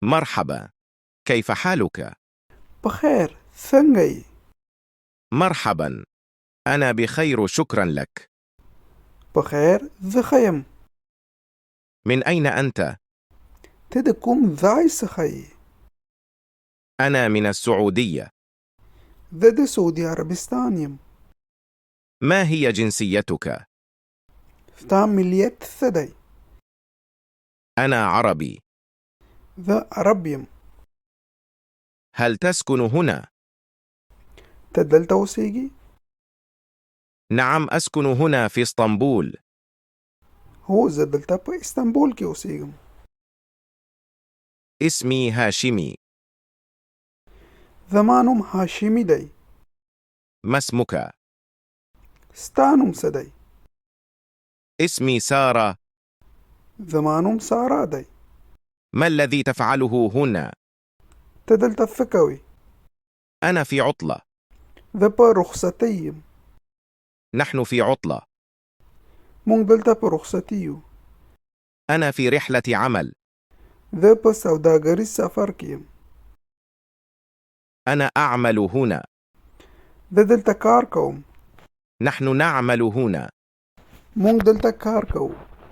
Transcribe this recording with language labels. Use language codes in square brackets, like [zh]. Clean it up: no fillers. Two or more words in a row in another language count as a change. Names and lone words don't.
[ar] مرحبا، كيف حالك؟ بخير، [ps] څنګه یې؟ [ar] مرحبا، أنا بخير شكرا لك. بخير، [ps] زه ښه یم. [ar] من أين أنت؟ [ps] ته د کوم ځای څخه یې؟ [ar] أنا من السعودية. [ps] زه د سعودي عربستان یم. [ar] ما هي جنسيتك؟ [ps] ستا ملیت څه دی؟ [ar] أنا عربي. [ps] زه عرب یم. [ar] هل تسكن هنا؟ [ps] ته دلته اوسېږي؟ [ar] نعم، أسكن هنا في اسطنبول. [ps] هو، زه دلته په استانبول کې اوسېږم. [ar] اسمي هاشمي. [ps] زما نوم هاشمي دی. [ar] ما اسمك؟ [ps] ستا نوم څه دی؟ [ar] اسمي سارة. [ps] زما نوم سارا دی. [ar] ما الذي تفعله هنا؟ [ps] ته دلته څه کوې؟ [ar] أنا في عطلة. [ps] زه په رخصتۍ یم. [ar] نحن في عطلة. [ps] موږ دلته په رخصتي یو. [ar] أنا في رحلة عمل. [ps] زه په سوداګریز سفر کې یم. [ar] أنا أعمل هنا. [ps] زه دلته کار کوم. [ar] نحن نعمل هنا. [ps] موږ دلته کار کوو.